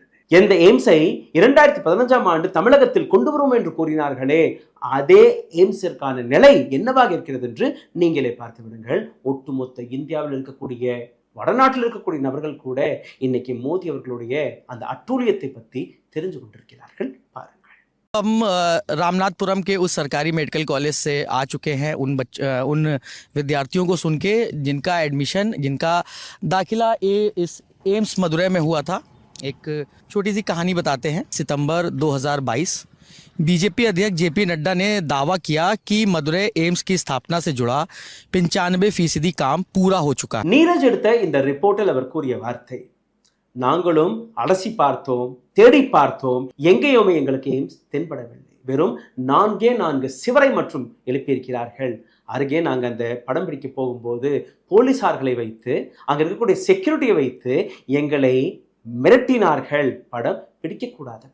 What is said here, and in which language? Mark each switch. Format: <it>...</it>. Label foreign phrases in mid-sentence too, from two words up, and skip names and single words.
<ta>எந்த எய்ம்ஸை 2015ஆம் ஆண்டு தமிழகத்தில் கொண்டு வரும் என்று கூறினார்களே, அதே எய்ம்ஸிற்கான நிலை என்னவாக இருக்கிறது என்று நீங்களே பார்த்து விடுங்கள். ஒட்டுமொத்த இந்தியாவில் இருக்கக்கூடிய வடநாட்டில் இருக்கக்கூடிய நபர்கள் கூட இன்னைக்கு மோடி அவர்களுடைய அந்த அட்டூழியத்தை பற்றி தெரிஞ்சு கொண்டிருக்கிறார்கள். பாருங்கள்.</ta> <hi>हम रामनाथपुरम के उस सरकारी</hi> <en>medical college</en> <hi>से आ चुके हैं उन विद्यार्थियों को सुन के जिनका एडमिशन, जिनका दाखिला इस एम्स मदुरै में हुआ था। एक छोटी सी कहानी बताते हैं। सितंबर 2022 बीजेपी अध्यक्ष जेपी नड्डा ने दावा किया कि मदुरै एम्स की स्थापना से जुड़ा 95% काम पूरा हो चुका है।</hi> <ta>நீரஜ் எடுத்த இந்த ரிப்போர்ட்டில் அவர் கூறிய வார்த்தை, நாங்களும் அலசி பார்த்தோம், தேடி பார்த்தோம், எங்கேயுமே எங்களுக்கு எய்ம்ஸ் தென்படவில்லை. வெறும் 4 சிவரை மற்றும் எழுப்பியிருக்கிறார்கள். அருகே நாங்கள் அந்த படம் பிடிக்க போகும்போது போலீசார்களை வைத்து, அங்கே இருக்கக்கூடிய செக்யூரிட்டியை வைத்து எங்களை மிரட்டினார்கள், படம் பிடிக்கக்கூடாதபடி.</ta>